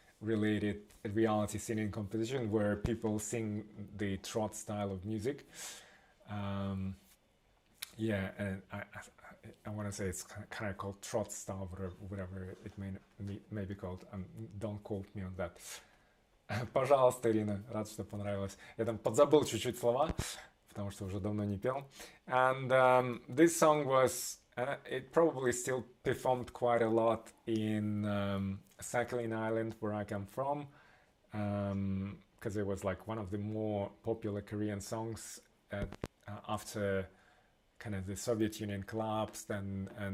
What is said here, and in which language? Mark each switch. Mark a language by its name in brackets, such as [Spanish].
[English] related reality singing competition where people sing the trot style of music. Yeah, and I want to say it's kind of called trot style, whatever it may be called. Don't quote me on that. [Russian] Пожалуйста, Ирина, рад, что понравилось. Я там подзабыл чуть-чуть слова, потому что уже давно не пел. [English] And this song was, it probably still performed quite a lot in Sakhalin Island, where I come from, because it was like one of the more popular Korean songs after kind of the Soviet Union collapsed and